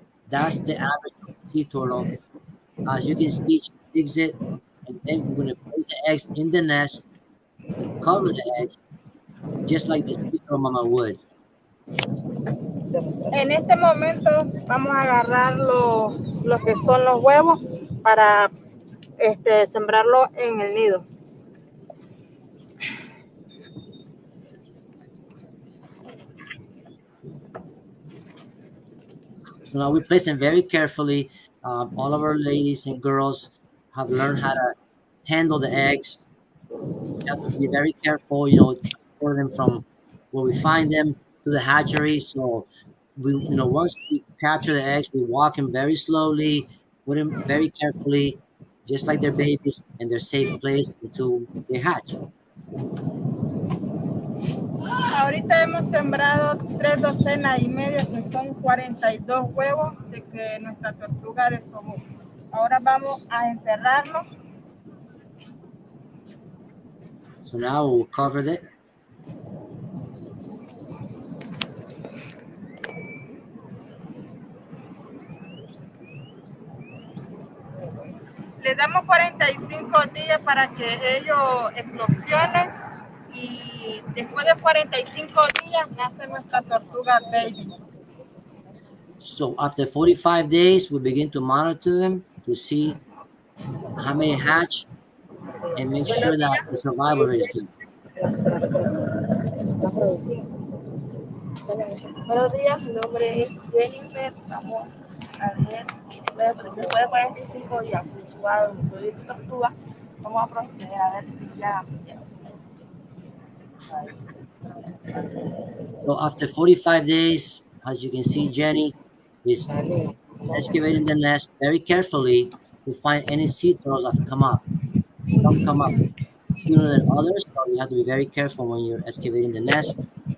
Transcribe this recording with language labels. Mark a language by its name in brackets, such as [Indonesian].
[English] That's the average of the sea turtle. As you can see, she digs it, and then we're gonna place the eggs in the nest and cover the eggs just like the sea turtle mama would. [Spanish] En este momento vamos a agarrar lo que son los huevos para sembrarlo en el nido. [English] So now we place them very carefully. All of our ladies and girls have learned how to handle the eggs. We have to be very careful, transport them from where we find them to the hatchery. So once we capture the eggs, we walk them very slowly, put them very carefully, just like they're babies, in their safe place until they hatch. [Spanish] Ahorita hemos sembrado 3 docenas y media, que son 42 huevos de que nuestra tortuga desovó. Ahora vamos a enterrarlo. [English] So now we'll cover it. [Spanish] Le damos 45 días para que ellos eclosionen y después de 45 días nace nuestra tortuga baby. [English] So after 45 days, we begin to monitor them to see how many hatch and make sure that the survival rate is good. [Spanish] Buenos días, mi nombre es Jennifer. Vamos a ver, después de 45 días fluctuado de tortuga, vamos a proceder a ver si ya nacieron. [English] So after 45 days, as you can see, Jenny is excavating the nest very carefully to find any sea turtles that have come up. Some come up sooner than others, so you have to be very careful when you're excavating the nest.